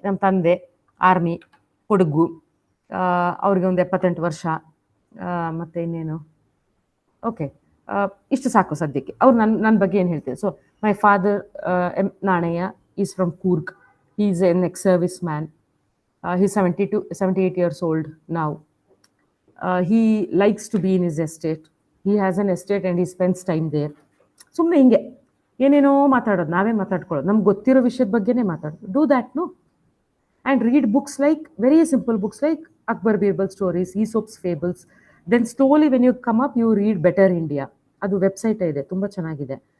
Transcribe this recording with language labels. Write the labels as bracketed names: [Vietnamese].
[Kannada] ನಮ್ಮ ತಂದೆ ಆರ್ಮಿ, ಕೊಡಗು, ಅವ್ರಿಗೆ ಒಂದು 78 ವರ್ಷ, ಮತ್ತೆ ಇನ್ನೇನು, ಓಕೆ ಇಷ್ಟು ಸಾಕು ಸದ್ಯಕ್ಕೆ. ಅವ್ರು ನನ್ನ ಬಗ್ಗೆ ಏನು ಹೇಳ್ತಾರೆ. [English] So my father Nanaiah is from Coorg, he is an ex-service man. He's 78 years old now. He likes to be in his estate. He has an estate and he spends time there. [Kannada] ಸುಮ್ಮನೆ ಹಿಂಗೆ ಏನೇನೋ ಮಾತಾಡೋದು, ನಾವೇ ಮಾತಾಡ್ಕೊಳ್ಳೋದು, ನಮ್ಗೆ ಗೊತ್ತಿರೋ ವಿಷಯದ ಬಗ್ಗೆನೇ ಮಾತಾಡೋದು. [English] Do that, no. And read books like very simple books like Akbar Birbal stories, Aesop's fables. Then slowly when you come up you read better India. [Kannada] ಅದು ವೆಬ್ಸೈಟ್ ಇದೆ, ತುಂಬ ಚೆನ್ನಾಗಿದೆ.